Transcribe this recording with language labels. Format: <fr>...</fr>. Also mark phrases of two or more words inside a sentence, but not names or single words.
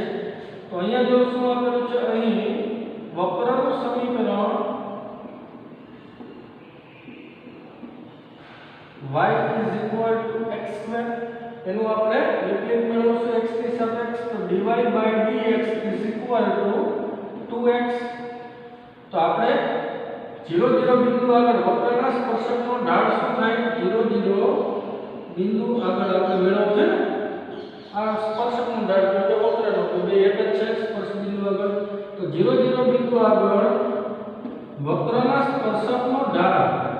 <gu>તો અહીંયા જો શું આપેલું છે અહીં વક્રનું સમીકરણ</gu> <en>y is equal to x²</en> <gu>એનું આપણે વિકલિત મેળવશું x ની સાપેક્ષ તો</gu> <en>dy by dx is equal to 2x.</en> <gu>તો આપણે 0 0 બિંદુ આગળ વક્રના સ્પર્શકનો ઢાળ શું થાય 0 0 બિંદુ આગળ આપણે મેળવવું છે આ સ્પર્શકનો ઢાળ એટલે વક્રનો તો બે એક જ છે સ્પર્શ બિંદુ આગળ તો 0 0 બિંદુ આગળ વક્રના સ્પર્શકનો ઢાળ</gu>